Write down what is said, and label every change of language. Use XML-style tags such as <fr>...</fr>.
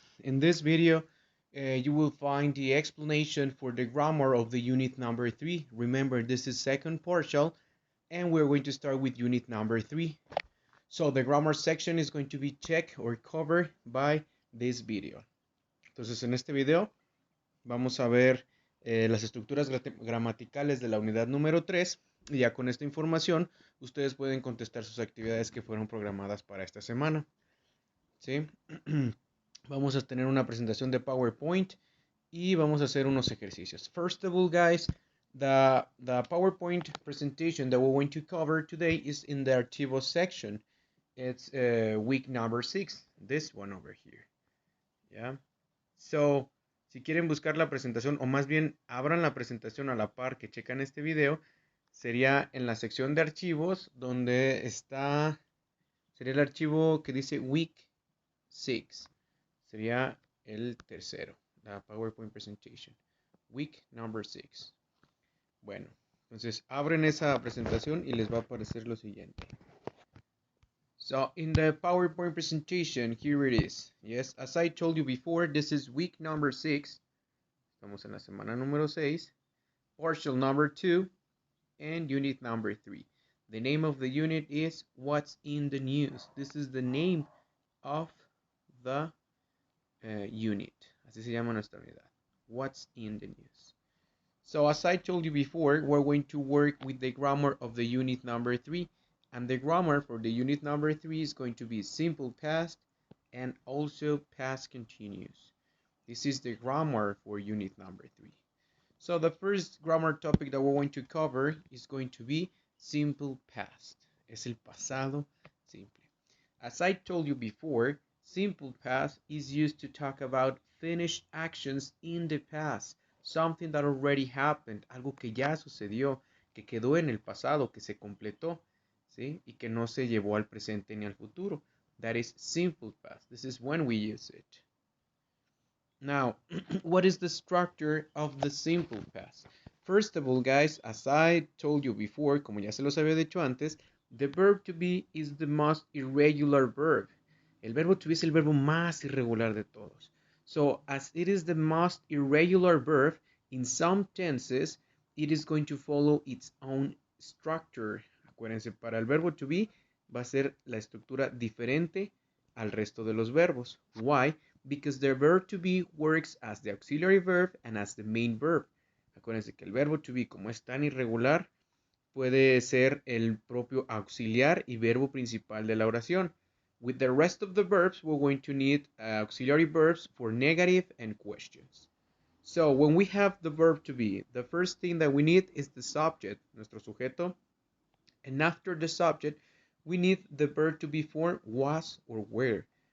<en>In this video, you will find the explanation for the grammar of the unit number 3. Remember, this is second partial and we're going to start with unit number 3. So the grammar section is going to be checked or covered by this video.</en> <es>Entonces en este video vamos a ver las estructuras gramaticales de la unidad número 3 y ya con esta información ustedes pueden contestar sus actividades que fueron programadas para esta semana. ¿Sí? Vamos a tener una presentación de PowerPoint y vamos a hacer unos ejercicios.</es> <en>First of all, guys, the PowerPoint presentation that we're going to cover today is in the Archivos section. It's week number 6, this one over here. Yeah.</en> <es>So, si quieren buscar la presentación, o más bien abran la presentación a la par que checan este video, sería en la sección de archivos, donde está, sería el archivo que dice Week 6. Sería el tercero, la PowerPoint Presentation. Week number 6. Bueno, entonces abren esa presentación y les va a aparecer lo siguiente.</es> <en>So in the PowerPoint presentation, here it is. Yes, as I told you before, this is week number 6.</en> <es>Estamos en la semana número 6.</es> <en>Partial number 2 and unit number 3. The name of the unit is What's in the News. This is the name of the unit.</en> <es>Así se llama nuestra unidad.</es> <en>What's in the news. So as I told you before, we're going to work with the grammar of the unit number 3. And the grammar for the unit number 3 is going to be simple past and also past continuous. This is the grammar for unit number 3. So the first grammar topic that we're going to cover is going to be simple past.</en> <es>Es el pasado simple.</es> <en>As I told you before, simple past is used to talk about finished actions in the past. Something that already happened,</en> <es>algo que ya sucedió, que quedó en el pasado, que se completó. ¿Sí? Y que no se llevó al presente ni al futuro.</es> <en>That is simple past. This is when we use it. Now, what is the structure of the simple past? First of all, guys, as I told you before,</en> <es>como ya se los había dicho antes,</es> <en>the verb to be is the most irregular verb.</en> <es>El verbo to be es el verbo más irregular de todos.</es> <en>So, as it is the most irregular verb, in some tenses, it is going to follow its own structure.</en> <es>Acuérdense, para el verbo to be va a ser la estructura diferente al resto de los verbos.</es> <en>Why? Because the verb to be works as the auxiliary verb and as the main verb.</en> <es>Acuérdense que el verbo to be, como es tan irregular, puede ser el propio auxiliar y verbo principal de la oración.</es> <en>With the rest of the verbs, we're going to need auxiliary verbs for negative and questions. So when we have the verb to be, the first thing that we need is the subject,</en> <es>nuestro sujeto.</es> <en>And after the subject, we need the verb to be form was or were.</en>